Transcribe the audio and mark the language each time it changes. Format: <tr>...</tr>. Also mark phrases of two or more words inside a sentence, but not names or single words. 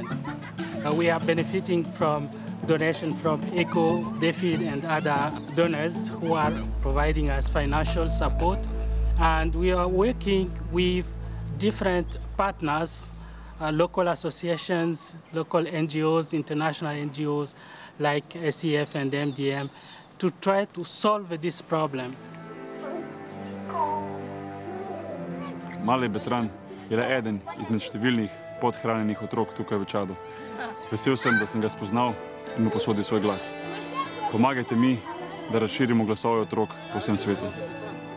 <en>We are benefiting from donation from ECHO, DFID, and other donors who are providing us financial support. And we are working with different partners, local associations, local NGOs, international NGOs like SEF and MDM, to try to solve this problem.</en> <sl>Mali Batran je le eden izmed številnih podhranjenih otrok tukaj v Čadu. Vesel sem, da sem ga spoznal in mu posodil svoj glas. Pomagajte mi, da razširimo glasove otrok po vsem svetu.</sl>